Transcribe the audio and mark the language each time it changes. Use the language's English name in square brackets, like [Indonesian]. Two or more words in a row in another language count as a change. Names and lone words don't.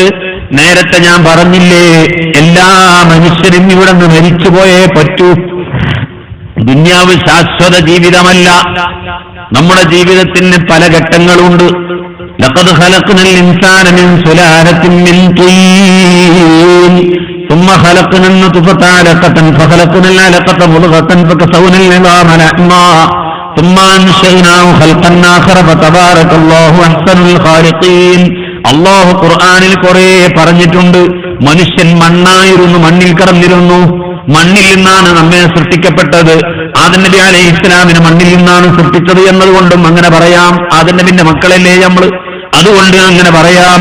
[Malayalam] നേരത്തെ ഞാൻ പറഞ്ഞില്ലേ, എല്ലാ മനുഷ്യരും ഇവിടെ നിന്ന് മരിച്ചുപോയേ പറ്റൂ. ദുന്യാവ് ശാശ്വത ജീവിതമല്ല. നമ്മുടെ ജീവിതത്തിന് പല ഘട്ടങ്ങളുണ്ട്. [Arabic] لقد خلقنا الإنسان من سلالة من طين ثم خلقنا النطفة علقة فخلقنا العلقة مضغة فكسونا العظام لحما ثم أنشأناه خلقا آخر فتبارك الله أحسن الخالقين. [Malayalam] അല്ലാഹു ഖുർആനിൽ കുറെ പറഞ്ഞിട്ടുണ്ട്. മനുഷ്യൻ മണ്ണായിരുന്നു, മണ്ണിൽ കിടന്നിരുന്നു. മണ്ണിൽ നിന്നാണ് നമ്മെ സൃഷ്ടിക്കപ്പെട്ടത്. ആദം നബി അലൈഹിസ്സലാമിനെ മണ്ണിൽ നിന്നാണ് സൃഷ്ടിച്ചത് എന്നതുകൊണ്ടും അങ്ങനെ പറയാം. ആദം നബിന്റെ മക്കളല്ലേ നമ്മൾ, അതുകൊണ്ട് അങ്ങനെ പറയാം.